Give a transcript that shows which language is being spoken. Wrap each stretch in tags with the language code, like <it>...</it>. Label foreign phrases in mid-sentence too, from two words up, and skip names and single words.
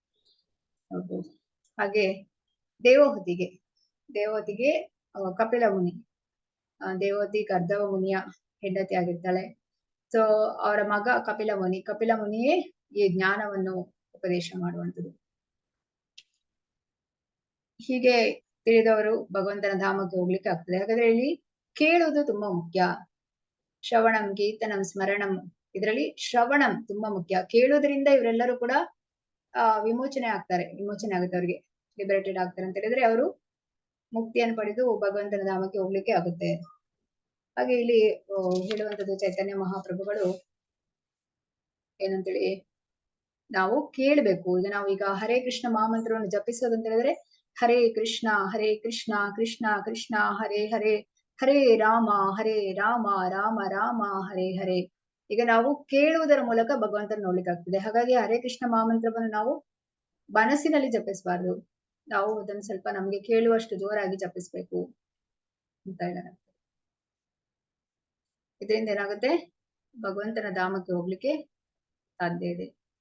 <kn>ಹಾಗೆ ದೇವಹೂತಿಗೆ ಕಪಿಲ ಮುನಿ, ದೇವಹೂತಿ ಕರ್ದವ ಮುನಿಯ ಹೆಂಡತಿ ಆಗಿರ್ತಾಳೆ. ಸೊ ಅವರ ಮಗ ಕಪಿಲ ಮುನಿಯೇ ಈ ಜ್ಞಾನವನ್ನು ಉಪದೇಶ ಮಾಡುವಂಥದ್ದು. ಹೀಗೆ ತಿಳಿದವರು ಭಗವಂತನ ಧಾಮಕ್ಕೆ ಹೋಗ್ಲಿಕ್ಕೆ ಆಗ್ತದೆ. ಹಾಗಾದ್ರೆ ಇಲ್ಲಿ ಕೇಳುವುದು ತುಂಬಾ ಮುಖ್ಯ.</kn> <sa>ಶ್ರವಣಂ ಕೀರ್ತನಂ ಸ್ಮರಣಂ,</sa> <kn>ಇದರಲ್ಲಿ ಶ್ರವಣಂ ತುಂಬಾ ಮುಖ್ಯ. ಕೇಳುವುದರಿಂದ ಇವರೆಲ್ಲರೂ ಕೂಡ ವಿಮೋಚನೆ ಆಗುತ್ತೆ, ಅವರಿಗೆ ಲಿಬರೇಟೆಡ್ ಆಗ್ತಾರೆ ಅಂತ ಹೇಳಿದ್ರೆ ಅವರು ಮುಕ್ತಿಯನ್ನು ಪಡೆದು ಭಗವಂತನ ಧಾಮಕ್ಕೆ ಹೋಗ್ಲಿಕ್ಕೆ ಆಗುತ್ತೆ. ಹಾಗೆ ಇಲ್ಲಿ ಹೇಳುವಂಥದ್ದು ಚೈತನ್ಯ ಮಹಾಪ್ರಭುಗಳು ಏನಂತೇಳಿ, ನಾವು ಕೇಳ್ಬೇಕು. ಈಗ ಹರೇ ಕೃಷ್ಣ ಮಹಾಮಂತ್ರವನ್ನು ಜಪಿಸೋದು ಅಂತ ಹೇಳಿದ್ರೆ ಹರೇ ಕೃಷ್ಣ ಕೃಷ್ಣ ಕೃಷ್ಣ ಹರೇ ಹರೇ, ಹರೇ ರಾಮ ರಾಮ ರಾಮ ಹರೇ ಹರೇ. ಈಗ ನಾವು ಕೇಳುವುದರ ಮೂಲಕ ಭಗವಂತನ ನೋಡ್ಲಿಕ್ಕೆ ಆಗ್ತದೆ. ಹಾಗಾಗಿ ಹರೇ ಕೃಷ್ಣ ಮಹಾಮಂತ್ರವನ್ನು ನಾವು ಮನಸ್ಸಿನಲ್ಲಿ ಜಪಿಸಬಾರ್ದು, ನಾವು ಅದನ್ನು ಸ್ವಲ್ಪ ನಮ್ಗೆ ಕೇಳುವಷ್ಟು ಜೋರಾಗಿ ಜಪಿಸ್ಬೇಕು ಅಂತ ಹೇಳಲಾಗ್ತದೆ. ಇದರಿಂದ ಏನಾಗುತ್ತೆ, ಭಗವಂತನ ಧಾಮಕ್ಕೆ ಹೋಗ್ಲಿಕ್ಕೆ ಸಾಧ್ಯ ಇದೆ.</kn>